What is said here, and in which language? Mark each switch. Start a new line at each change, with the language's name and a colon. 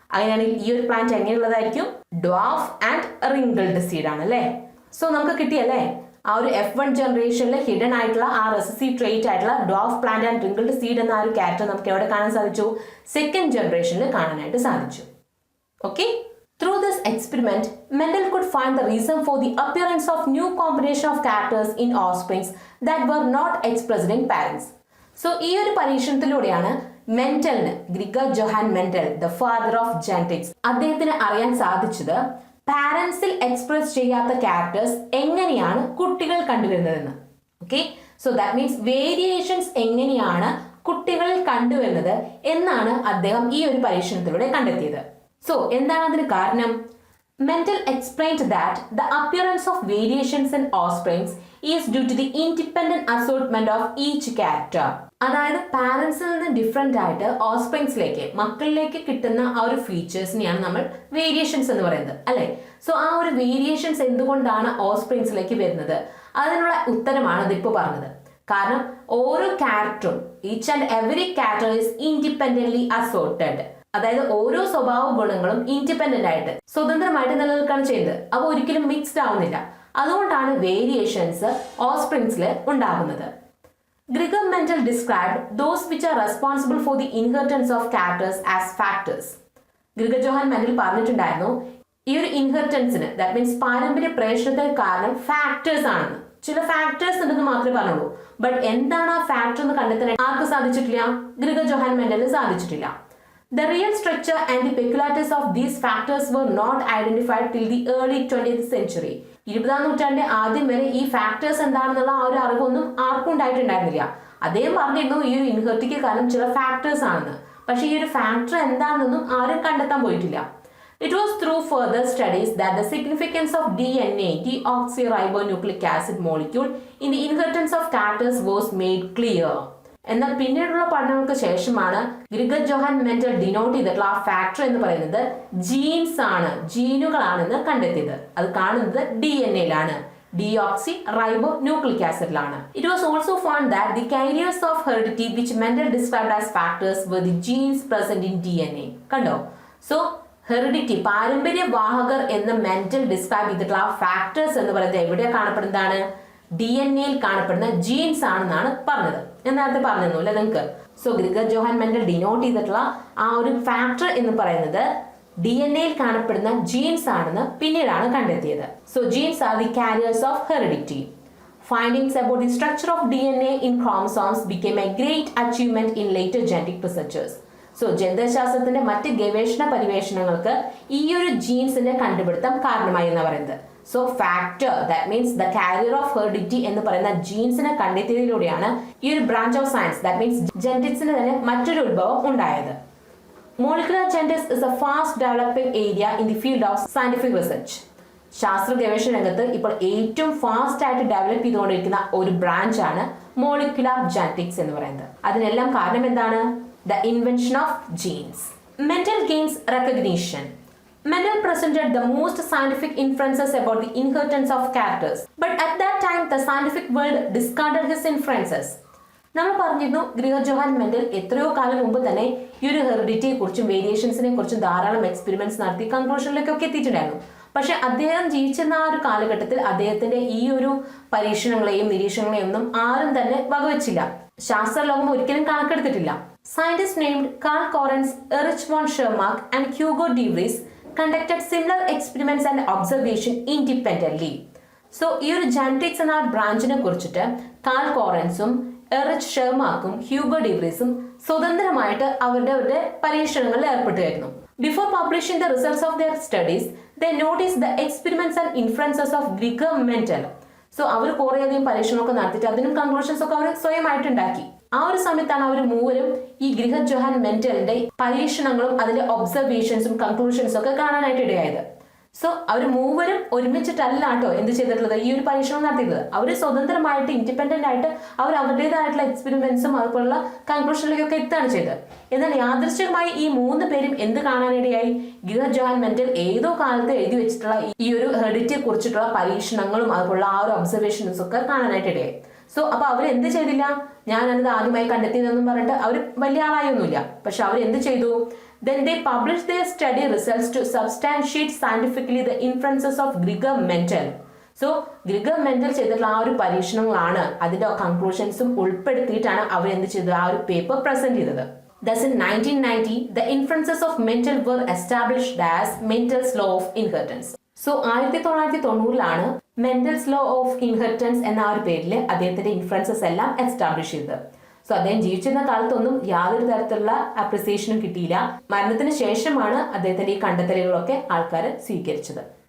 Malayalam: അങ്ങനെയാണെങ്കിൽ ഈ ഒരു plant എങ്ങനെയുള്ളതായിരിക്കും? Dwarf and wrinkled seed ആണ് അല്ലേ? സോ നമുക്ക് കിട്ടിയല്ലേ ആ ഒരു F1 ജനറേഷനിൽ ഹിഡൻ ആയിട്ടുള്ള ആ റെസസീവ് ട്രേറ്റ് ആയിട്ടുള്ള dwarf plant and wrinkled seed എന്ന ആ ഒരു ക്യാരക്ടർ നമുക്ക് എവിടെ കാണാൻ സാധിച്ചു? സെക്കൻഡ് ജനറേഷനിൽ കാണാനായിട്ട് സാധിച്ചു. Okay.
English: Through this Mendels experiment, Mendel could find the reason for the appearance of new combination of characters in offsprings that were not expressed in parents.
Malayalam: So, ഈ ഒരു പരീക്ഷണത്തിലൂടെയാണ് മെന്റലിന്, Gregor Johann mental,
English: the father of genetics,
Malayalam: അദ്ദേഹത്തിന് അറിയാൻ സാധിച്ചത് പാരന്റ്സിൽ express ചെയ്യാത്ത characters എങ്ങനെയാണ് കുട്ടികൾ കണ്ടുവരുന്നതെന്ന്. Okay, so that means variations എങ്ങനെയാണ് കുട്ടികളിൽ കണ്ടുവരുന്നത് എന്നാണ് അദ്ദേഹം ഈ ഒരു പരീക്ഷണത്തിലൂടെ കണ്ടെത്തിയത്. സോ എന്താണ് അതിന് കാരണം?
English: Mendel explained that the appearance of variations in offsprings is due to the independent assortment of each character.
Malayalam: അതായത് പാരന്റ്സിൽ നിന്ന് ഡിഫറെന്റ് ആയിട്ട് ഓസ്പ്രിങ്സിലേക്ക്, മക്കളിലേക്ക് കിട്ടുന്ന ആ ഒരു ഫീച്ചേഴ്സിനെയാണ് നമ്മൾ വേരിയേഷൻസ് എന്ന് പറയുന്നത്, അല്ലെ? സോ ആ ഒരു വേരിയേഷൻസ് എന്തുകൊണ്ടാണ് ഓസ്പ്രിങ്സിലേക്ക് വരുന്നത്, അതിനുള്ള ഉത്തരമാണ് ഇതിപ്പോൾ പറഞ്ഞത്. കാരണം ഓരോ ക്യാരക്ടറും,
English: Each and every character is independently assorted.
Malayalam: അതായത് ഓരോ സ്വഭാവ ഗുണങ്ങളും ഇൻഡിപെൻഡന്റ് ആയിട്ട്, സ്വതന്ത്രമായിട്ട് നിലനിൽക്കുകയാണ് ചെയ്യുന്നത്. അവ ഒരിക്കലും മിക്സ്ഡ് ആവുന്നില്ല. അതുകൊണ്ടാണ് വേരിയേഷൻസ് ഓസ്പ്രിങ്സിൽ ഉണ്ടാകുന്നത്.
English: Gregor Mendel described those which are responsible for the inheritance of characters as factors.
Malayalam: Gregor Johann Mendel പറഞ്ഞിട്ടുണ്ടായിരുന്നു ഈ ഒരു ഇൻഹെറിറ്റൻസിന്, ദാറ്റ് മീൻസ് പാരമ്പര്യ പ്രേഷണത്തിന് കാരണം ഫാക്ടേഴ്സ് ആണെന്ന്. ചില ഫാക്ടേഴ്സ് ഉണ്ടെന്ന് മാത്രമേ പറഞ്ഞുള്ളൂ. ബട്ട് എന്താണ് ആ ഫാക്ടർ എന്ന് കണ്ടെത്താൻ ആർക്ക് സാധിച്ചിട്ടില്ല? ഗ്രിഗർ ജോഹാൻ മെൻഡലിന് സാധിച്ചിട്ടില്ല.
English: The real structure and the peculiarities of these factors were not identified till the early 20th century.
Malayalam: 20ാം നൂറ്റാണ്ടിന്റെ ആദ്യം വരെ ഈ ഫാക്ടേഴ്സ് എന്താണെന്നുള്ള ആ ഒരു അറിവൊന്നും ആർക്കും ഉണ്ടായിട്ടുണ്ടായിരുന്നില്ല. അദ്ദേഹം പറഞ്ഞിരുന്നു ഈ ഒരു ഇൻഹെറിറ്റിക്ക് കാരണം ചില ഫാക്ടേഴ്സ് ആണെന്ന്. പക്ഷെ ഈ ഒരു ഫാക്ടർ എന്താണെന്നൊന്നും ആരും കണ്ടെത്താൻ പോയിട്ടില്ല.
English: It was through further studies that the significance of DNA, deoxyribonucleic acid molecule, in the inheritance of characters was made clear.
Malayalam: എന്നാൽ പിന്നീടുള്ള പഠനങ്ങൾക്ക് ശേഷമാണ് ഗ്രിഗർ ജോഹാൻ മെൻഡൽ ഡിനോട്ട് ചെയ്തിട്ടുള്ള ആ ഫാക്ടർ എന്ന് പറയുന്നത് ജീൻസ് ആണ്, ജീനുകളാണെന്ന് കണ്ടെത്തിയത്. അത് കാണുന്നത് DNA-ലാണ്, deoxy റൈബോ nucleic ആസിഡിലാണ്.
English: It was also found that the carriers of heredity which Mendel described as factors were the genes present in DNA.
Malayalam: കണ്ടോ? സോ ഹെറിഡിറ്റി, പാരമ്പര്യ വാഹകർ എന്ന് മെൻഡൽ ഡിസ്ക്രൈബ് ചെയ്തിട്ടുള്ള ആ ഫാക്ടേഴ്സ് എന്ന് പറയുന്നത് എവിടെയാണ് കാണപ്പെടുന്നതാണ്? DNA-യിൽ കാണപ്പെടുന്ന ജീൻസ് ആണെന്നാണ് പറഞ്ഞത്. ഞാൻ നേരത്തെ പറഞ്ഞു അല്ലെ നിങ്ങൾക്ക്. So Gregor Johann Mendel denote ചെയ്തിട്ടുള്ള ആ ഒരു ഫാക്ടർ എന്ന് പറയുന്നത് DNA-യിൽ കാണപ്പെടുന്ന ജീൻസ് ആണെന്ന് പിന്നീടാണ് കണ്ടെത്തിയത്.
English: So genes are the carriers of heredity. Findings about the structure of DNA in chromosomes became a great achievement in later genetic researchers.
Malayalam: So ജനിതകശാസ്ത്രത്തിന്റെ മറ്റ് ഗവേഷണ പരിവേഷണങ്ങൾക്ക് ഈ ഒരു ജീൻസിന്റെ കണ്ടുപിടുത്തം കാരണമായി എന്ന് പറയുന്നത്. So factor,
English: that means the carrier of heredity
Malayalam: എന്ന് പറയുന്ന ജീൻസിനെ കണ്ടെത്തിയതിലൂടെയാണ് ഈ ഒരു branch of science, that means ജെനറ്റിക്സിന് തന്നെ മറ്റൊരു ഉത്ഭവം ഉണ്ടായത്.
English: Molecular genetics is a fast developing area in the field of scientific research.
Malayalam: ശാസ്ത്ര ഗവേഷണ രംഗത്ത് ഇപ്പോൾ ഏറ്റവും ഫാസ്റ്റ് ആയിട്ട് ഡെവലപ്പ് ചെയ്തുകൊണ്ടിരിക്കുന്ന ഒരു ബ്രാഞ്ചാണ് മോളിക്കുലർ ജെനറ്റിക്സ് എന്ന് പറയുന്നത്. അതിനെല്ലാം കാരണം എന്താണ്?
English: The invention of genes. Mendel gains recognition. Mendel presented the most scientific inferences about the inheritance of characters. But at that time, the scientific world discarded his inferences.
Malayalam: നമ്മൾ പറഞ്ഞിരുന്നു Gregor Johann Mendel എത്രയോ കാലം മുമ്പ് തന്നെ ഈ ഒരു ഹെറിഡിറ്റിയെ കുറിച്ചും വേരിയേഷൻസിനെ കുറിച്ചും ധാരാളം എക്സ്പെരിമെന്റ്സ് നടത്തി കൺക്ലൂഷനിലേക്കൊക്കെ എത്തിയിട്ടുണ്ടായിരുന്നു. പക്ഷെ അദ്ദേഹം ജീവിച്ചിരുന്ന ആ ഒരു കാലഘട്ടത്തിൽ അദ്ദേഹത്തിന്റെ ഈ ഒരു പരീക്ഷണങ്ങളെയും നിരീക്ഷണങ്ങളെയും ഒന്നും ആരും തന്നെ വകവെച്ചില്ല. ശാസ്ത്രലോകം ഒരിക്കലും കണക്കെടുത്തിട്ടില്ല.
English: Scientists named Carl Correns, Erich von Schermark and Hugo de Vries conducted similar experiments and observation independently.
Malayalam: So ഈ ഒരു ജെനറ്റിക്സ് എന്ന ബ്രാഞ്ചിനെ കുറിച്ചിട്ട് കാൾ കോറൻസും എറിച്ച് ഷെർമാർക്കും ഹ്യൂഗോ ഡി വ്രീസും സ്വതന്ത്രമായിട്ട് അവരുടെ പരീക്ഷണങ്ങളിൽ ഏർപ്പെട്ടുകയായിരുന്നു.
English: Before publishing the results of their studies, they noticed the experiments and inferences of Gregor Mendel.
Malayalam: So അവർ കുറേയധികം പരീക്ഷണമൊക്കെ നടത്തിയിട്ട് അതിനും കൺക്ലൂഷൻസ് ഒക്കെ അവർ സ്വയമായിട്ട് ഉണ്ടാക്കി. ആ ഒരു സമയത്താണ് അവർ മൂവരും ഈ ഗ്രിഗർ ജോഹാൻ മെൻഡലിന്റെ പരീക്ഷണങ്ങളും അതിലെ ഒബ്സർവേഷൻസും കൺക്ലൂഷൻസും ഒക്കെ കാണാനായിട്ട് ഇടയായത്. സോ അവർ മൂവരും ഒരുമിച്ചിട്ടല്ല കേട്ടോ എന്ത് ചെയ്തിട്ടുള്ളത്, ഈ ഒരു പരീക്ഷണം നടത്തിയത്. അവർ സ്വതന്ത്രമായിട്ട് ഇൻഡിപെൻഡന്റ് ആയിട്ട് അവർ അവരുടേതായിട്ടുള്ള എക്സ്പെരിമെന്റ്സും അതുപോലുള്ള കൺക്ലൂഷനിലേക്കൊക്കെ എത്തുകയാണ് ചെയ്തത്. എന്നാൽ യാദൃശ്ചികമായി ഈ മൂന്ന് പേരും എന്ത് കാണാനിടയായി? ഗ്രിഗർ ജോഹാൻ മെൻഡൽ ഏതോ കാലത്ത് എഴുതി വെച്ചിട്ടുള്ള ഈ ഒരു ഹെറിഡിറ്റിയെ കുറിച്ചിട്ടുള്ള പരീക്ഷണങ്ങളും അതുപോലുള്ള ആ ഒരു ഒബ്സർവേഷൻസും ഒക്കെ കാണാനായിട്ട് ഇടയായി. സോ അപ്പൊ അവർ എന്ത് ചെയ്തില്ല, ഞാനത് ആദ്യമായി കണ്ടെത്തിയതെന്നും പറഞ്ഞിട്ട് അവർ വലിയ ആളായൊന്നുമില്ല. പക്ഷെ അവർ എന്ത് ചെയ്തു?
English: Then they published their study results to substantiate scientifically the inferences of Gregor Mendel.
Malayalam: So Gregor Mendel ചെയ്തിട്ടുള്ള ആ ഒരു പരീക്ഷണങ്ങളാണ് അതിന്റെ കൺക്ലൂഷൻസും ഉൾപ്പെടുത്തിയിട്ടാണ് അവർ എന്ത് ചെയ്തത്, ആ ഒരു പേപ്പർ പ്രസന്റ് ചെയ്തത്.
English: Thus, in 1990, the inferences of Mendel were established as Mendel's law of inheritance.
Malayalam: So 1990-ലാണ് Mendel's law of inheritance എന്ന ആ ഒരു പേരിൽ അദ്ദേഹത്തിന്റെ ഇൻഫ്ലുവൻസസ് എല്ലാം എസ്റ്റാബ്ലിഷ് ചെയ്തത്. സോ അദ്ദേഹം ജീവിച്ചിരുന്ന കാലത്തൊന്നും യാതൊരു തരത്തിലുള്ള അപ്രിസിയേഷനും കിട്ടിയില്ല. മരണത്തിന് ശേഷമാണ് അദ്ദേഹത്തിന്റെ ഈ കണ്ടെത്തലുകളൊക്കെ ആൾക്കാർ സ്വീകരിച്ചത്.